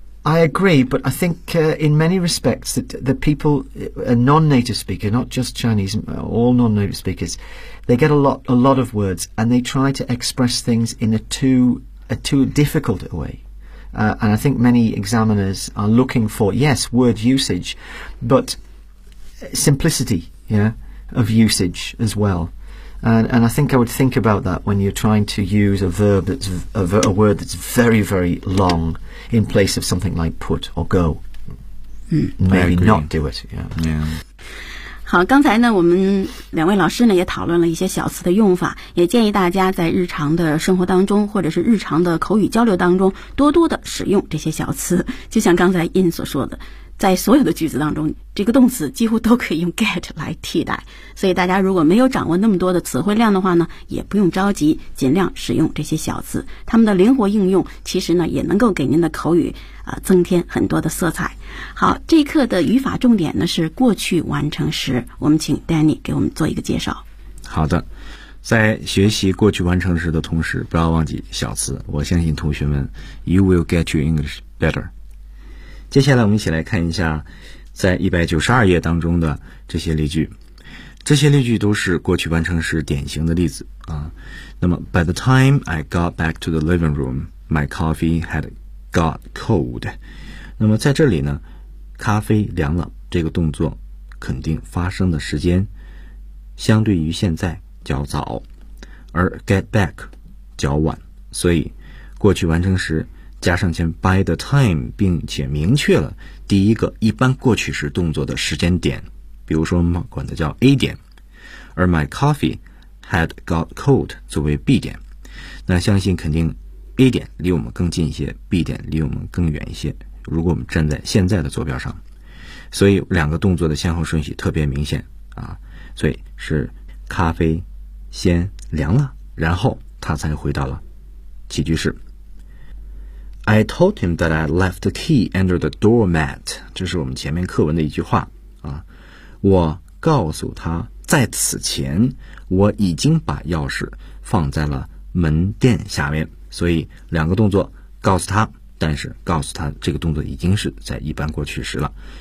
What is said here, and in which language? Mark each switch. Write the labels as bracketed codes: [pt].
[en] I agree, but I think、in many respects that the people, a non-native speaker, not just Chinese, all non-native speakers,They get a lot of words, and they try to express things in a too difficult way.、and I think many examiners are looking for, yes, word usage, but simplicity, yeah, of usage as well. And I think I would think about that when you're trying to use a verb that's a word that's very, very long in place of something like put or go. Maybe not do it. Yeah. Yeah. [zh] 好，刚才呢，我们两位老师呢也讨论了一些小词的用法，也建议大家在日常的生活当中，或者是日常的口语交流当中，多多的使用这些小词。就像刚才 In 所说的，在所有的句子当中，这个动词几乎都可以用 get 来替代。所以大家如果没有掌握那么多的词汇量的话呢，也不用着急，尽量使用这些小词，它们的灵活应用其实呢也能够给您的口语增添很多的色彩。好，这一课的语法重点呢是过去完成时，我们请 Danny 给我们做一个介绍。好的，在学习过去完成时的同时，不要忘记小词，我相信同学们 [en] You will get your English better。 [zh] 接下来我们一起来看一下在192页当中的这些例句。这些例句都是过去完成时典型的例子啊。那么 [en] By the time I got back to the living room, my coffee had got cold. [zh] 那么在这里呢，咖啡凉了，这个动作肯定发生的时间相对于现在较早，而 get back 较晚，所以过去完成时加上前 by the time， 并且明确了第一个一般过去时动作的时间点，比如说我们管它叫 A 点，而 [en] my coffee had got cold [zh] 作为 B 点，那相信肯定 A 点离我们更近一些， B 点离我们更远一些，如果我们站在现在的坐标上，所以两个动作的先后顺序特别明显啊，所以是咖啡先凉了，然后他才回到了起居室。 [en] I told him that I left the key under the doormat. [zh] 这是我们前面课文的一句话啊。我告诉他，在此前我已经把钥匙放在了门垫下面。所以两个动作，告诉他，但是告诉他这个动作已经是在一般过去时了。